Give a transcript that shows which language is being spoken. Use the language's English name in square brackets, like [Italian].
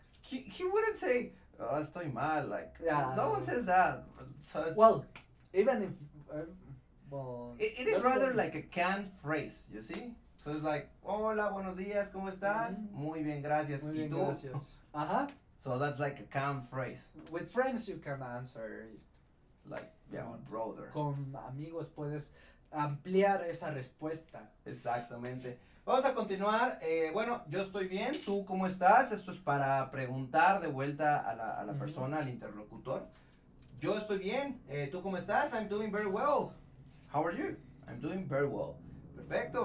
[English] He wouldn't say, oh, [Spanish] estoy mal, [English] like, Yeah. no one says that. So it's, well, even if, well, it is rather like a canned phrase, you see? So it's like, [Spanish] hola, buenos días, ¿cómo estás? Muy bien, gracias. Muy ¿Y bien, tú? gracias. Ajá. [English] So that's like a canned phrase. With friends you can answer it. Like, yeah, brother. [Spanish] Con amigos puedes ampliar esa respuesta. Exactamente. Vamos a continuar. Bueno, yo estoy bien. ¿Tú cómo estás? Esto es para preguntar de vuelta a la persona, al interlocutor. Yo estoy bien. ¿Tú cómo estás? [English] I'm doing very well. How are you? I'm doing very well. Perfecto.